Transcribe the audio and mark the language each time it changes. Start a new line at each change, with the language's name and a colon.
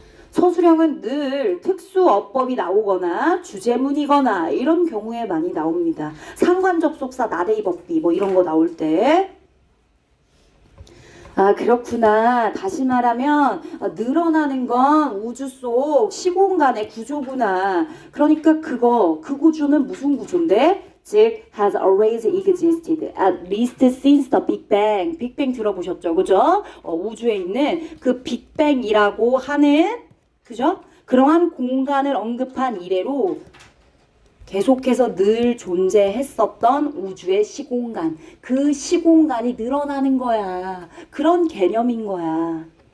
Korean: 서술형은 늘 특수어법이 나오거나 주제문이거나 이런 경우에 많이 나옵니다. 상관접속사 나대이 법비 뭐 이런 거 나올 때 그렇구나. 다시 말하면 늘어나는 건 우주 속 시공간의 구조구나. 그러니까 그 구조는 무슨 구조인데?
English: 즉 has always existed at least since the Big Bang.
Korean: 빅뱅 들어보셨죠? 그죠? 우주에 있는 그 빅뱅이라고 하는 그죠? 그러한 공간을 언급한 이래로 계속해서 늘 존재했었던 우주의 시공간. 그 시공간이 늘어나는 거야. 그런 개념인 거야.